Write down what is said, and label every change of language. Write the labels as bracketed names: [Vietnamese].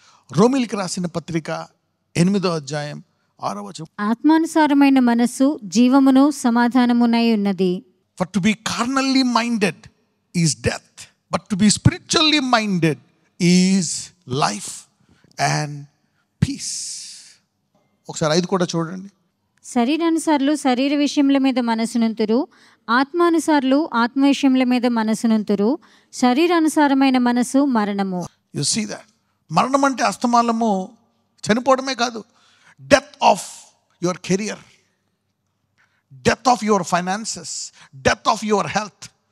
[Telugu] రోమీయులకు రాసిన పత్రిక 8వ అధ్యాయం 6వ వచనం. ఆత్మానుసారమైన మనస్సు జీవమును సమాధానమునై ఉన్నది. [English] For to be carnally minded is death, but to be spiritually minded is life and peace. [Telugu] ఒకసారి 5 కూడా చూడండి. శరీరానుసారులు శరీర విషయముల మీద మనసునుంతురు, ఆత్మానుసారులు ఆత్మ విషయముల మీద మనసునుంతురు. శరీరానుసారమైన మనసు మరణము. [English] You see that. [Telugu] మరణం అంటే అస్తమానము చనిపోవడమే కాదు, [English] Death of your career, death of your finances, death of your health.